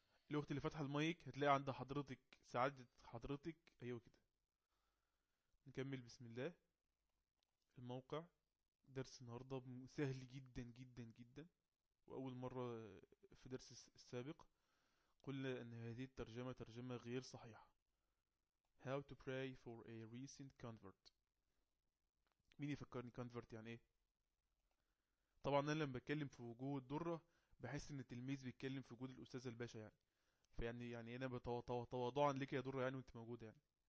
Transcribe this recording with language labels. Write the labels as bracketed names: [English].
[Arabic] الأخت اللي فاتحة المايك هتلاقي عند حضرتك سعادة حضرتك. أيوة كده، نكمل. بسم الله. الموقع درس النهاردة سهل جدا جدا جدا، وأول مرة في درس السابق قلنا أن هذه الترجمة ترجمة غير صحيحة. [English] How to pray for a recent convert. [Arabic] مين يفكرني convert يعني ايه؟ طبعا انا لما بتكلم في وجوه الضرة بحس ان التلميذ بيتكلم في وجود الاستاذ الباشا يعني، فيعني يعني انا تواضعا لك يا ضرة يعني وانت موجودة يعني.